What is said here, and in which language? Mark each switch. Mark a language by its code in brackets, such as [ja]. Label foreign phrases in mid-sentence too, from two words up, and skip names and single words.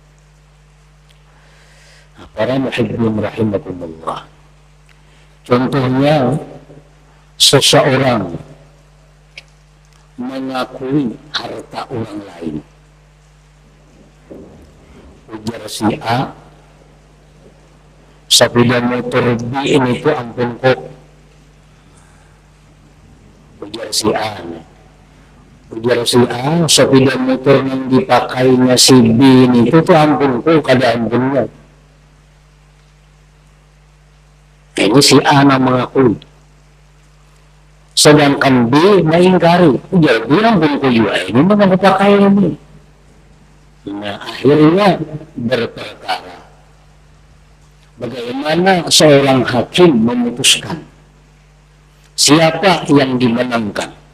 [id] Para [ar] muhibbin rahimakumullah, [id] contohnya seseorang mengakui harta orang lain. Ujar si A, sepeda motor B ini tuh ampun kok. Ujar si A, sepeda motor yang dipakainya si B ini itu tuh ampun kok, [bjn] kada ampunnya. [id] makanya si A mengakui, sedangkan B mengingkari. Ujar bilang pun ini memang pakai ini. Nah akhirnya berperkara. Bagaimana seorang hakim memutuskan siapa yang dimenangkan?